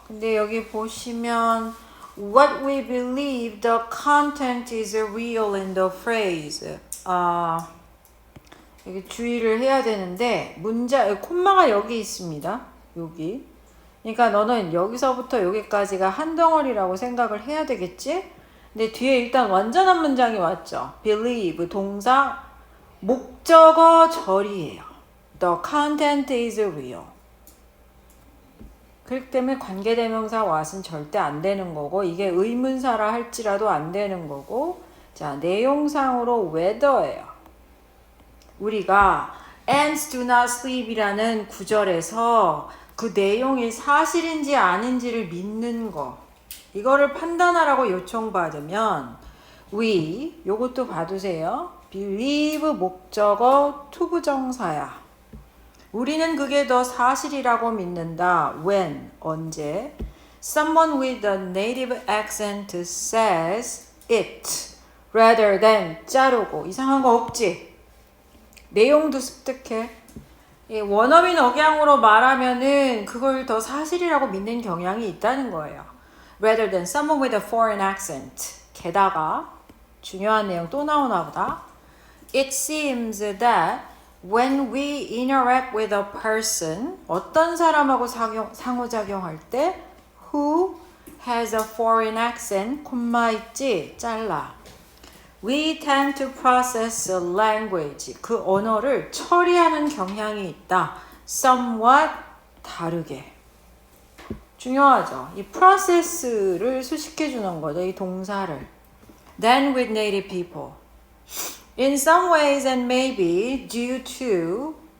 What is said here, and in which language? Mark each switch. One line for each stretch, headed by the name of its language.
Korean: 근데 여기 보시면
English: what we believe the content is real in the phrase.
Korean: 여기 주의를 해야 되는데 콤마가 여기 있습니다. 여기. 그러니까 너는 여기서부터 여기까지가 한 덩어리라고 생각을 해야 되겠지? 근데 뒤에 일단 완전한 문장이 왔죠. believe 동사 목적어 절이에요.
English: The content is real.
Korean: 그렇기 때문에 관계대명사 what은 절대 안 되는 거고 이게 의문사라 할지라도 안 되는 거고 자, 내용상으로 whether예요. 우리가
English: ants do not sleep
Korean: 이라는 구절에서 그 내용이 사실인지 아닌지를 믿는 거 이거를 판단하라고 요청받으면 we 요것도 봐두세요. believe 목적어 투부정사야. 우리는 그게 더 사실이라고 믿는다.
English: when 언제 someone with a native accent says it rather than
Korean: 자르고 이상한 거 없지? 내용도 습득해. 원어민 억양으로 말하면은 그걸 더 사실이라고 믿는 경향이 있다는 거예요.
English: rather than someone with a foreign accent.
Korean: 게다가 중요한 내용 또 나오나 보다.
English: It seems that when we interact with a person
Korean: 어떤 사람하고 상호작용할 때
English: who has a foreign accent
Korean: 콤마 있지? 잘라.
English: We tend to process language.
Korean: 그 언어를 처리하는 경향이 있다. somewhat 다르게. 중요하죠. 이 process를 수식해 주는 거죠. 이 동사를.
English: than with native people. In some ways and maybe due to예요.